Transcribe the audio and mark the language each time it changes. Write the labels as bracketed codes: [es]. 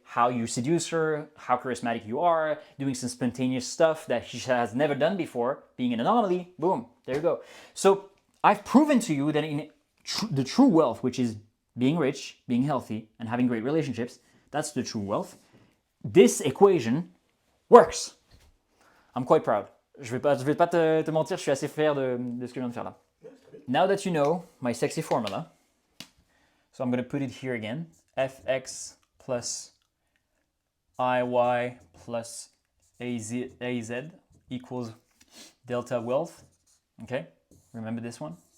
[en] How you seduce her, how charismatic you are, doing some spontaneous stuff that she has never done before, being an anomaly, boom, there you go. So I've proven to you that in the true wealth, which is being rich, being healthy, and having great relationships, that's the true wealth. This equation works. I'm quite proud. [fr] Je vais pas te mentir, je suis assez fier de ce que je viens de faire là. [en] Now that you know my sexy formula, so I'm going to put it here again. Fx plus Iy plus Az equals delta wealth. Okay, remember this one?